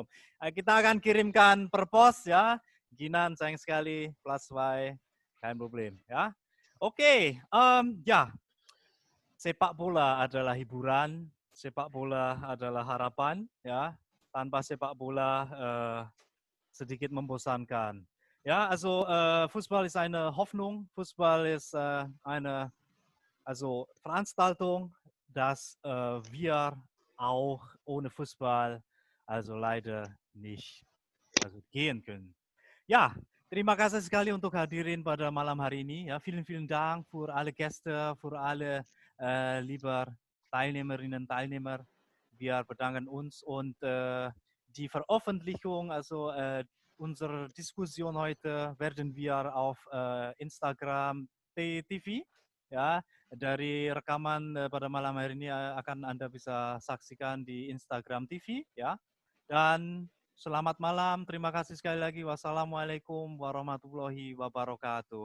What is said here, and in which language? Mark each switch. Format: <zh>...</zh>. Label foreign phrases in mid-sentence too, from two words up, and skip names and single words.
<id>Kita akan kirimkan per pos ya, Ginan sayang sekali, plus Y,</id> <de>kein problem</de> <id>ya. Oke, ya, sepak bola adalah hiburan. Sepak bola adalah harapan, ya. Tanpa sepak bola sedikit membosankan.</id> <de>Ja, also Fußball ist eine Hoffnung. Fußball ist also Veranstaltung, dass wir auch ohne Fußball also leider nicht also gehen können. Ja,</de> <id>terima kasih sekali untuk hadirin pada malam hari ini.</id> <de>Ja, vielen Dank für alle Gäste, für alle lieber Teilnehmerinnen und Teilnehmer. Wir bedanken uns und die Veröffentlichung, also unsere Diskussion heute werden wir auf Instagram TV, ya,</de> <id>dari rekaman pada malam hari ini akan Anda bisa saksikan di Instagram TV, ya. Dan selamat malam, terima kasih sekali lagi.</id> <ar>والسلام عليكم ورحمة الله وبركاته.</ar>